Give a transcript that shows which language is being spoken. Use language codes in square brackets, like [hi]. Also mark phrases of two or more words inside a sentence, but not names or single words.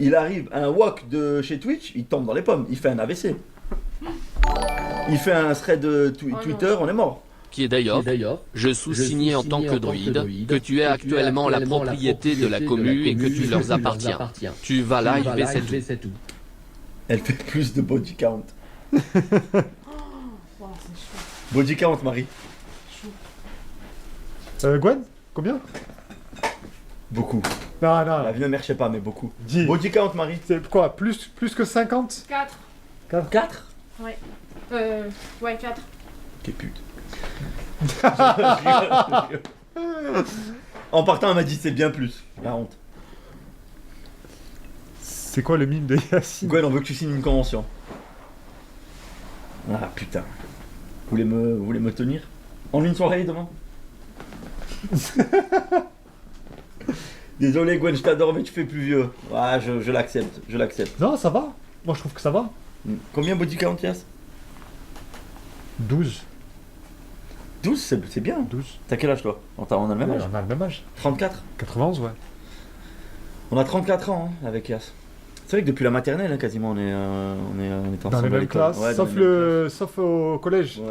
[fr] il arrive à un walk de chez Twitch, il tombe dans les pommes, il fait un AVC. Il fait un thread de Twitter, on est mort. Qui est d'ailleurs, je sous-signais en tant que druide, que tu es actuellement la propriété de la commune et que tu leur appartiens. Tu vas live et c'est tout. Elle fait plus de [en] body count. [fr] Wow, c'est chaud. [en] Body count, [fr] Marie. Gwen, combien? Beaucoup. Non, La non. vie de mère, je sais pas, mais beaucoup. 10. [en] Body count, [fr] Marie. C'est quoi? Plus que 50? 4. 4. Ouais. Ouais, 4. Quelle pute. En partant, elle m'a dit c'est bien plus. La honte. C'est quoi le mime de Yacine? Gwen, on veut que tu signes une convention. Ah putain. Vous voulez me tenir en une soirée demain? Désolé Gwen, je t'adore mais tu fais plus vieux. Ah, je l'accepte, je l'accepte. Non, ça va. Moi, je trouve que ça va. Combien [en] body count, [fr] Yass? 12. 12, c'est bien. 12. T'as quel âge toi? On a le même Ouais, âge. on a le même âge. 34. 91, ouais. On a 34 ans hein, avec Yass. C'est vrai que depuis la maternelle, hein, quasiment, on est ensemble Dans les à mêmes l'école. classes. Ouais, dans sauf, les mêmes sauf au collège. Ouais.